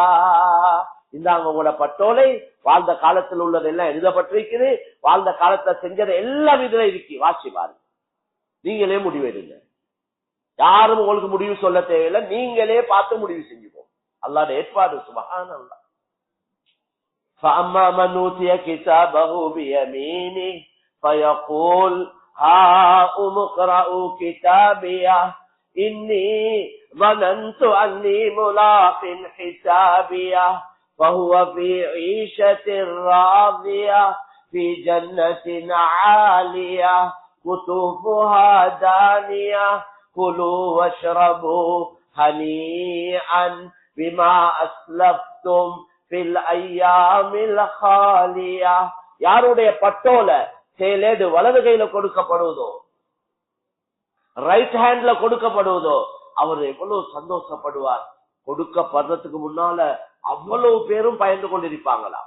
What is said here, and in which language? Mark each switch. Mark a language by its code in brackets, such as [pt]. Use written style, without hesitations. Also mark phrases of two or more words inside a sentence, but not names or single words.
[ta] இந்தாங்க உங்களோட பட்டோலை, வாழ்ந்த காலத்தில் உள்ளதெல்லாம் எழுதப்பட்டிருக்குது, வாழ்ந்த காலத்துல செஞ்சது எல்லாம் இதுல இருக்கு, வாசி பாருங்க. நீங்களே முடிவெடுங்க. யாரும் உங்களுக்கு முடிவு சொல்ல தேவையில்லை, நீங்களே பார்த்து முடிவு செஞ்சுக்கோங்க. அல்லாஹ்வுடைய ஏற்பாடு. சுப்ஹானல்லாஹ். [ar] فَأَمَّا مَنْ أُوتِيَ كِتَابَهُ بِيَمِينِهِ فَيَقُولُ هَاؤُمُ اقْرَءُوا كِتَابِيَهْ إِنِّي ظَنَنْتُ أَنِّي مُلَاقٍ حِسَابِيَهْ فَهُوَ فِي عِيشَةٍ رَاضِيَةٍ فِي جَنَّةٍ عَالِيَةٍ قُطُوفُهَا دَانِيَةٌ كُلُوا وَاشْرَبُوا هَنِيئًا بِمَا أَسْلَفْتُمْ في الأيام الخالية. [ta] யாருடைய பட்டோல செயலேடு வலது கையில கொடுக்கப்படுவதோ, [en] right hand [ta] கொடுக்கப்படுவதோ, அவர் எவ்வளவு சந்தோஷப்படுவார். கொடுக்கப்படுறதுக்கு முன்னால அவ்வளவு பேரும் பயந்து கொண்டிருப்பாங்களாம்.